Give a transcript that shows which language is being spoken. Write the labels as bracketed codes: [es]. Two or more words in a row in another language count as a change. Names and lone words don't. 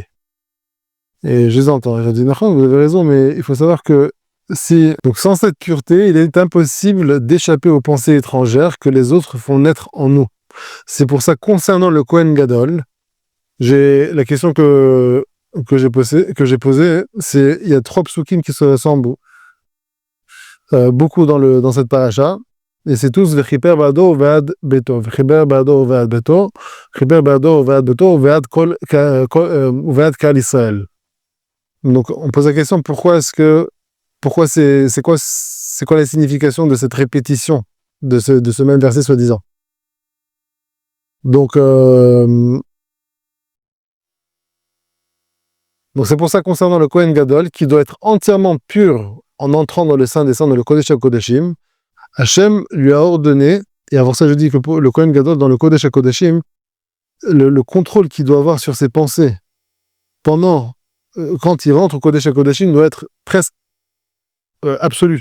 [fr] Et je les entends, je dis, non, vous avez raison, mais il faut savoir que donc sans cette pureté, il est impossible d'échapper aux pensées étrangères que les autres font naître en nous. C'est pour ça, concernant le [he] כהן גדול, [fr] la question que j'ai posée, c'est, il y a 3 psukim qui se ressemblent beaucoup dans cette paracha, et c'est tous [he] וכפר בעדו ובעד ביתו, וכפר בעדו ובעד ביתו, וכפר בעדו ובעד ביתו, ובעד כל ישראל. [fr] Donc on pose la question, pourquoi c'est quoi la signification de cette répétition de ce même verset soi-disant? Donc Donc c'est pour ça, concernant le [he] כהן גדול, [fr] qui doit être entièrement pur en entrant dans le Saint des Saints, dans le [he] קודש הקודשים, [fr] Hachem lui a ordonné, et avant ça je dis que le [he] כהן גדול, [fr] dans le [he] קודש הקודשים, [fr] le contrôle qu'il doit avoir sur ses pensées pendant, quand il rentre au [he] קודש הקודשים, [fr] doit être presque absolu.